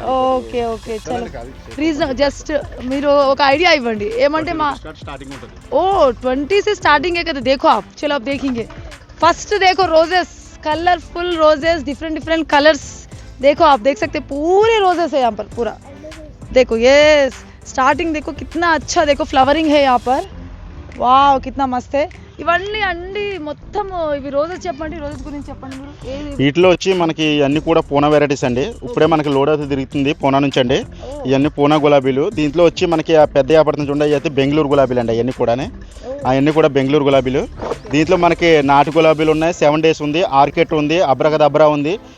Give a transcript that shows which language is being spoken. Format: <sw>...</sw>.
<te>Okay okay చలో reason just మీరు ఒక ఐడియా ఇవ్వండి ఏమంటే మా</te> <hi>ओ 20 से स्टार्टिंग है कहते। देखो आप, चलो आप देखेंगे। फर्स्ट देखो roses, colourful roses, different colours. देखो आप देख सकते पूरे रोजेस है यहाँ पर पूरा। देखो ये स्टार्टिंग देखो कितना अच्छा, देखो फ्लावरिंग है यहाँ पर, वाह कितना मस्त है।</hi> <te>ఇవన్నీ అండి మొత్తం ఇవి రోజెస్ చెప్పండి, రోజెస్ గురించి చెప్పండి మీరు. వీటిలో వచ్చి మనకి అన్ని కూడా పూనా వెరైటీస్ అండి. ఇప్పుడే మనకి లోడ్ అయితే తిరుగుతుంది పూనా నుంచి అండి. ఇవన్నీ పూనా గులాబీలు. దీంట్లో వచ్చి మనకి పెద్ద వ్యాపారం చూడండి, అయితే బెంగళూరు గులాబీలు అండి. అవన్నీ కూడా బెంగళూరు గులాబీలు. దీంట్లో మనకి నాటు గులాబీలు ఉన్నాయి, 7 డేస్ ఉంది, ఆర్కెట్ ఉంది, అబ్రకదబ్రా ఉంది.</te>